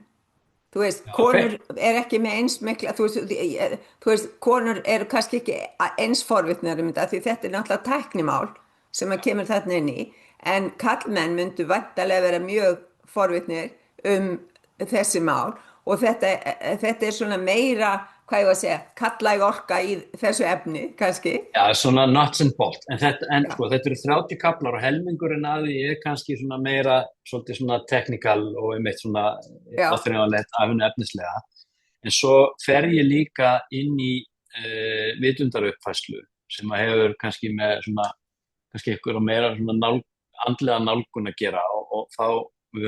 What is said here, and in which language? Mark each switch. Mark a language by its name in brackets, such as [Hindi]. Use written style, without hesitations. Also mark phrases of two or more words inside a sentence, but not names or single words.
[Icelandic] Þú veist, konur er ekki með eins mikla, þú veist, konur eru kannski ekki eins forvitnar þetta því þetta er náttúrulega tæknimál sem að kemur þarna inn í, en kallmenn myndu væntanlega vera mjög forvitnir þessi mál og þetta er svona meira, hvað ég var að segja, kallæg orka í þessu efni, kannski. Já, svona [English] nuts and bolts, [Icelandic] en sko, þetta eru 30 kaplar og helmingurinn að því er kannski svona meira, svolítið svona technical og einmitt svona áþreifanlegt af henni efnislega. En svo fer ég líka inn í vitundaruppfærslu sem að hefur kannski með svona, kannski eitthvað meira svona andlega nálgun að gera og þá, við